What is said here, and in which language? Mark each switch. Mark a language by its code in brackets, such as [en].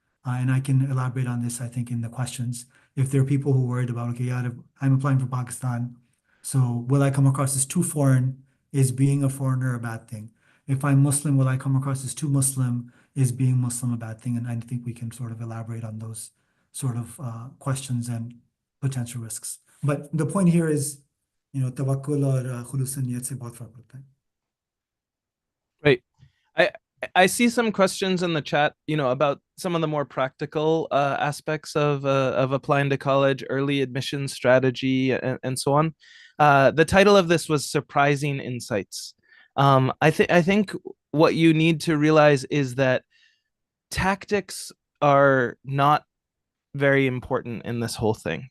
[en] And I can elaborate on this, I think, in the questions. If there are people who are worried about, okay, yeah, I'm applying for Pakistan, so will I come across as too foreign? Is being a foreigner a bad thing? If I'm Muslim, will I come across as too Muslim? Is being Muslim a bad thing? And I think we can sort of elaborate on those sort of questions and potential risks. But the point here is, [hi] tawakkul और खुलूस नियत से बहुत फर्क पड़ता है. [en] Right. I see some questions in the chat, about some of the more practical aspects of applying to college, early admission strategy, and so on. The title of this was Surprising Insights. I think what you need to realize is that tactics are not very important in this whole thing.